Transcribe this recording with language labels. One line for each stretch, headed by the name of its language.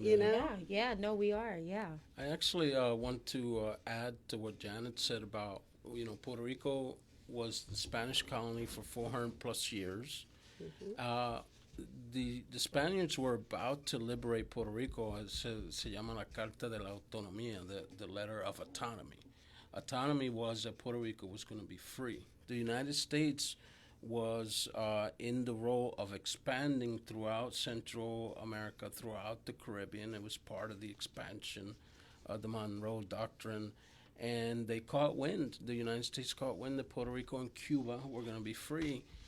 English: Yeah, no, we are, yeah. I actually want to add to what Janet said about, Puerto Rico was the Spanish colony for 400 plus years. The Spaniards were about to liberate Puerto Rico.
Spanish: Se llama la Carta de la Autonomía,
English: the letter of autonomy. Autonomy was that Puerto Rico was going to be free. The United States was in the role of expanding throughout Central America, throughout the Caribbean. It was part of the expansion of the Monroe Doctrine. And they caught wind. The United States caught wind that Puerto Rico and Cuba were going to be free.